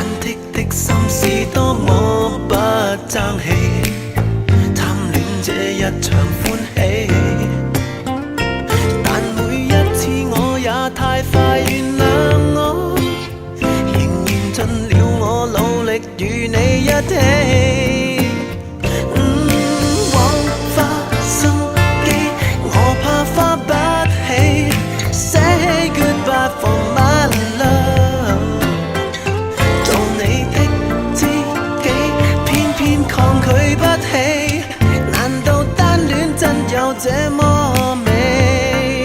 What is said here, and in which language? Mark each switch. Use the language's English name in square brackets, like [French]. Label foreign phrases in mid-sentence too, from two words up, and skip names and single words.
[Cantonese] 忑的心是多麼不爭氣，貪戀這一場歡喜，但每一次我也太快原諒我，仍然盡了我努力與你一起。 [English] For my love， [Cantonese] 做你的知己，偏偏抗拒不起，難道單戀真有這麼美？